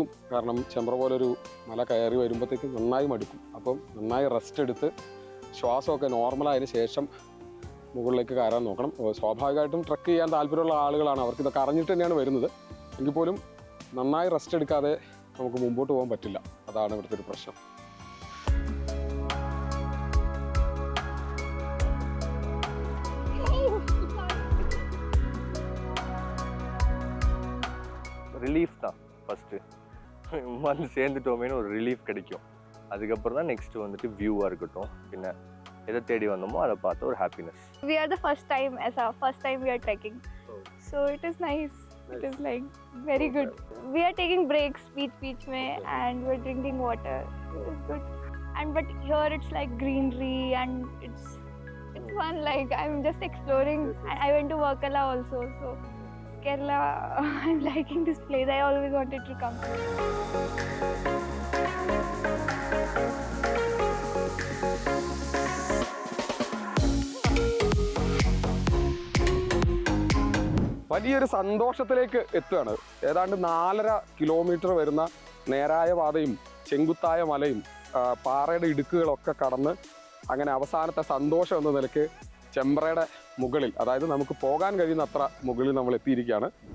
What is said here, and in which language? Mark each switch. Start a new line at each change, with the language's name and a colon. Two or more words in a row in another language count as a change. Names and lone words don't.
Malayalam: കാരണം ചെമ്പ്ര പോലൊരു മല കയറി വരുമ്പോഴത്തേക്കും നന്നായി മടുക്കും. അപ്പം നന്നായി റെസ്റ്റ് എടുത്ത് ശ്വാസമൊക്കെ നോർമലായതിനു ശേഷം മുകളിലേക്ക് കയറാൻ നോക്കണം. സ്വാഭാവികമായിട്ടും ട്രക്ക് ചെയ്യാൻ താല്പര്യമുള്ള ആളുകളാണ്, അവർക്ക് ഇതൊക്കെ അറിഞ്ഞിട്ട് തന്നെയാണ് വരുന്നത്. എങ്കിൽ പോലും നന്നായി റെസ്റ്റ് എടുക്കാതെ നമുക്ക് മുമ്പോട്ട് പോകാൻ പറ്റില്ല. അതാണ് ഇവിടുത്തെ ഒരു പ്രശ്നം.
Tamil: ரிலீஃப் தான் ஃபஸ்ட்டு வந்து சேர்ந்துட்டோமேனு ஒரு ரிலீஃப் கிடைக்கும். அதுக்கப்புறம் தான் நெக்ஸ்ட் வந்துட்டு வியூவாக இருக்கட்டும், பின்ன எதை தேடி வந்தோமோ அதை பார்த்து ஒரு ஹாப்பினஸ்.
English: We are the first time we are trekking, so it is nice. It is like very good. We are taking breaks beach mein and we're drinking water. It is good. And but here it's like greenery and it's fun. Like I'm just exploring. I went to Varkala also, so Kerala. I'm liking this place. I always wanted to come.
Malayalam: വലിയൊരു സന്തോഷത്തിലേക്ക് എത്തുകയാണ്. ഏതാണ്ട് 4.5 കിലോമീറ്റർ വരുന്ന നേരായ പാതയും ചെങ്കുത്തായ മലയും പാറയുടെ ഇടുക്കുകളൊക്കെ കടന്ന് അങ്ങനെ അവസാനത്തെ സന്തോഷം എന്ന നിലയ്ക്ക് ചെമ്പ്രയുടെ മുകളിൽ, അതായത് നമുക്ക് പോകാൻ കഴിയുന്ന അത്ര മുകളിൽ നമ്മൾ എത്തിയിരിക്കുകയാണ്.